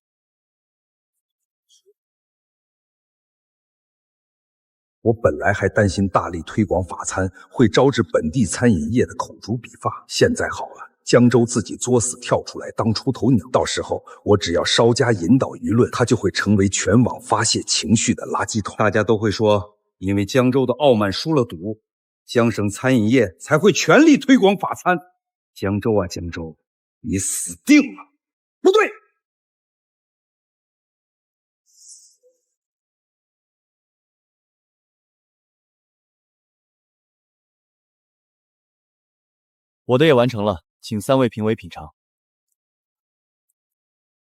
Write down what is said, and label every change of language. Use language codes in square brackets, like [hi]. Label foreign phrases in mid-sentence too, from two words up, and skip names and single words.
[zh] 我本來還擔心大力推廣法餐會招致本地餐飲業的口誅筆伐，現在好了，江州自己作死跳出來當出頭鳥，到時候我只要稍加引導輿論，他就會成為全網發洩情緒的垃圾桶。大家都會說，因為江州的傲慢輸了賭，江省餐飲業才會全力推廣法餐。江州啊江州，你死定了！不對，我的也完成了，請3位評委品嘗。